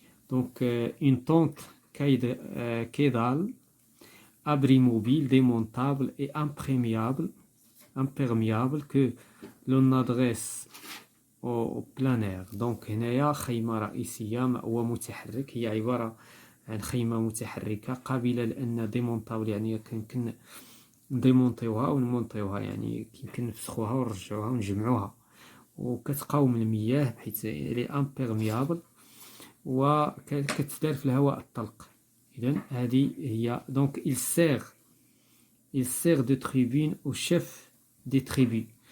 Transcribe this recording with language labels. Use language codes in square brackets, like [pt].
[fr] دونك une tente كيدال, abri mobile, démontable et imperméable que l'on adresse au plein air. [ar] Donc هنايا خيمة رئيسية, مأوى متحرك, هي عبارة عن خيمة متحركة قابلة لأن démontable, يعني يمكن نديمونطيوها ونمونطيوها, يعني يمكن نفسخوها ونرجعوها ونجمعوها, وكتقاوم المياه بحيث لي imperméable وكتدار في الهواء الطلق. إذن هذه هي. [fr] Donc il sert de tribune au chef des tribus.